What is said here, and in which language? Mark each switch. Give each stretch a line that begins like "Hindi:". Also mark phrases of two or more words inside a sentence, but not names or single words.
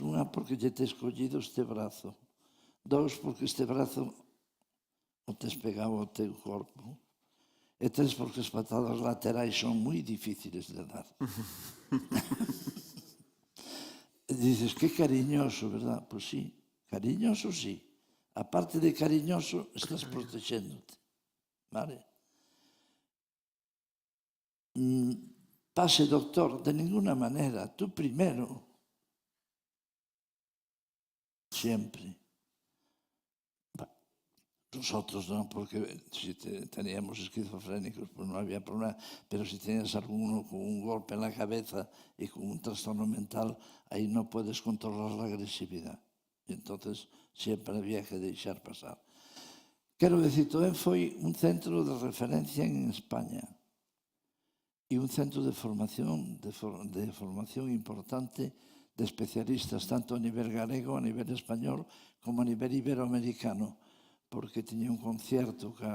Galician: Unha, porque lle tes collido este brazo. Dous, porque este brazo o tes pegado ao teu corpo. E tres, porque as patadas laterais son moi difíciles de dar.
Spanish: E dices, que cariñoso, verdad? Pois sí, cariñoso sí.
Galician: A parte de cariñoso, estás protexéndote. Vale?
Spanish: Pase, doctor, de ninguna manera. Tú primero. Siempre. Nosotros non, porque si teníamos esquizofrénicos, pues non había problema, pero si tenías alguno con un golpe en la cabeza y con un trastorno mental, ahí no puedes controlar la agresividad. Y entonces siempre había que deixar pasar.
Galician: Quero decir, Toén foi un centro de referencia en España e un centro de formación importante de especialistas, tanto a nivel galego, a nivel español, como a nivel iberoamericano, porque tiña un concierto